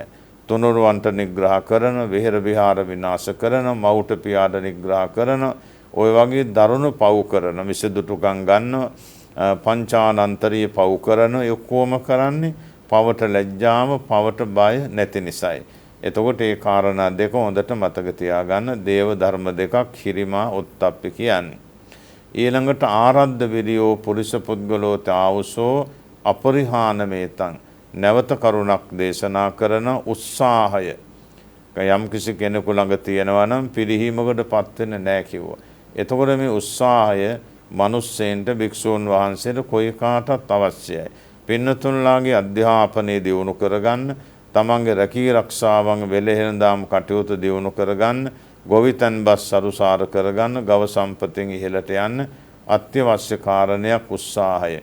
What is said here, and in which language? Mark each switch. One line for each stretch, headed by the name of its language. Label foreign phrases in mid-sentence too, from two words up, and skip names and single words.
Sinhala: තුනුරුවන්ට නිග්‍රහ කරන, විහෙර විහාර විනාශ කරන, මවුට පියාට නිග්‍රහ කරන, ඔය වගේ දරුණු පව් කරන, මිසදුටුකම් ගන්නව, පංචානන්තරීය පව් කරන, ඔක්කොම කරන්නේ පවට ලැජ්ජාව, පවට බය නැති නිසායි. එතකොට මේ කාරණා දෙක හොඳට මතක තියාගන්න. දේව ධර්ම දෙකක් හිරිමා උත්තප්පි කියන්නේ.
Pali: ඊළඟට ආරද්ධ විරියෝ පුරිස පුද්ගලෝ තාවුසෝ අපරිහානමේතං
Sinhala: නැවත කරුණක් දේශනා කරන උත්සාහය. යම් කිසි කෙනෙකු ළඟ තියෙනවා නම් පිරිහීමකටපත් වෙන්නේ නැහැ කිව්වා. එතකොට මේ උත්සාහය මිනිස්සෙන්ට භික්ෂූන් වහන්සේට කොයි කාටත් අවශ්‍යයි. පින්නතුන්ලාගේ අධ්‍යාපනය දියුණු කරගන්න, තමන්ගේ රැකී රක්ෂාවන් වෙලෙහෙළඳාම් කටයුතු දියුණු කරගන්න, ගොවිතැන් බස් සරුසාර කරගන්න, ගව සම්පතෙන් ඉහළට යන්න අත්‍යවශ්‍ය කාරණයක් උත්සාහය.